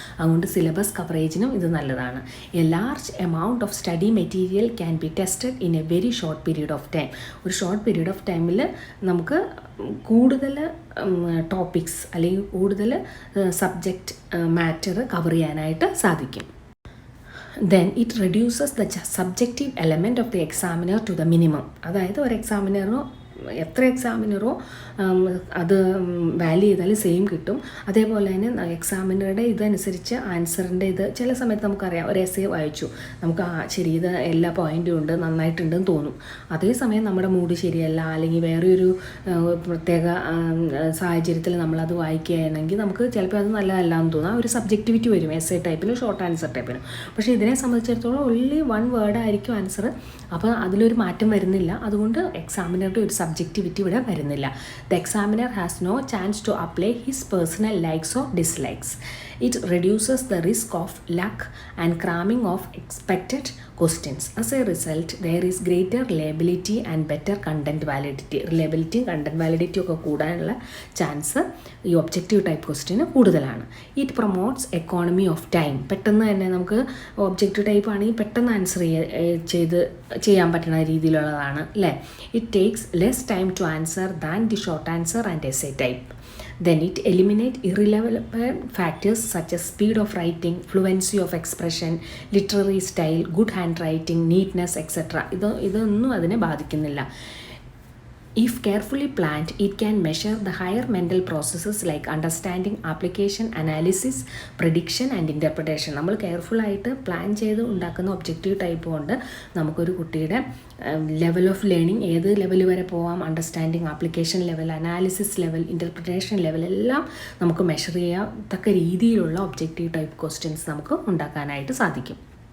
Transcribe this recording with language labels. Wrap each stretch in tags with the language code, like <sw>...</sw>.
<ml>അതുകൊണ്ട് സിലബസ് കവറേജിനും ഇത് നല്ലതാണ്.</ml> <en>A large amount of study material can be tested in a very short period of time.</en> <ml>ഒരു short period of ടൈമിൽ നമുക്ക് കൂടുതൽ ടോപ്പിക്സ് അല്ലെങ്കിൽ കൂടുതൽ സബ്ജക്റ്റ് മാറ്റർ കവർ ചെയ്യാനായിട്ട് സാധിക്കും.</ml> <en>Then it reduces the subjective element of the examiner to the minimum.</en> <ml>അതായത് ഒരു എക്സാമിനറിനോ എത്ര എക്സാമിനറോ അത് വാല്യൂ ചെയ്താൽ സെയിം കിട്ടും. അതേപോലെ തന്നെ എക്സാമിനറുടെ ഇതനുസരിച്ച് ആൻസറിൻ്റെ ഇത് ചില സമയത്ത് നമുക്കറിയാം, ഒരു എസ്സേ വായിച്ചു, നമുക്ക് ശരി ഇത് എല്ലാ പോയിൻറ്റും ഉണ്ട്, നന്നായിട്ടുണ്ടെന്ന് തോന്നും. അതേസമയം നമ്മുടെ മൂഡ് ശരിയല്ല, അല്ലെങ്കിൽ വേറൊരു പ്രത്യേക സാഹചര്യത്തിൽ നമ്മളത് വായിക്കുകയാണെങ്കിൽ നമുക്ക് ചിലപ്പോൾ അത് നല്ലതല്ല എന്ന് തോന്നും. ഒരു സബ്ജക്റ്റിവിറ്റി വരും എസ്സേ ടൈപ്പിലും ഷോർട്ട് ആൻസർ ടൈപ്പിലും. പക്ഷേ ഇതിനെ സംബന്ധിച്ചിടത്തോളം ഓൺലി 1 വേർഡ് ആയിരിക്കും ആൻസർ. അപ്പോൾ അതിലൊരു മാറ്റം വരുന്നില്ല. അതുകൊണ്ട് എക്സാമിനറുടെ ഒരു സബ്ജക്റ്റിവിറ്റി ഇവിടെ വരുന്നില്ല.</ml> <en>The examiner has no chance to apply his personal likes or dislikes. It reduces the risk of luck and cramming of expected questions. As a result, there is greater reliability and better content validity.</en> <ml>Reliability and content validity ഒക്കെ കൂടാനുള്ള chance ഈ objective type question കൂടുതലാണ്.</ml> <en>It promotes economy of time.</en> <ml>പെട്ടെന്ന് തന്നെ നമുക്ക് objective type ആണെങ്കിൽ പെട്ടെന്ന് answer ചെയ്യാൻ പറ്റുന്ന രീതിയിലുള്ളതാണ് അല്ലേ.</ml> <en>It takes less time to answer than the short answer and essay type. Then it eliminates irrelevant factors such as speed of writing, fluency of expression, literary style, good handwriting, neatness, etc.</en> <ml>ഇതൊന്നും അതിനെ ബാധിക്കുന്നില്ല.</ml> <en>If carefully planned, it can measure the higher mental processes like understanding, application, analysis, prediction and interpretation.</en> <ml>നമ്മൾ കെയർഫുള്ളായിട്ട് plan ചെയ്ത് ഉണ്ടാക്കുന്ന objective type കൊണ്ട് നമുക്കൊരു കുട്ടിയുടെ level of learning ഏത് ലെവൽ വരെ പോവാം, understanding, application level, analysis level, interpretation level എല്ലാം നമുക്ക് മെഷർ ചെയ്യത്തക്ക രീതിയിലുള്ള ഒബ്ജക്റ്റീവ് ടൈപ്പ് ക്വസ്റ്റ്യൻസ് നമുക്ക് ഉണ്ടാക്കാനായിട്ട് സാധിക്കും.</ml>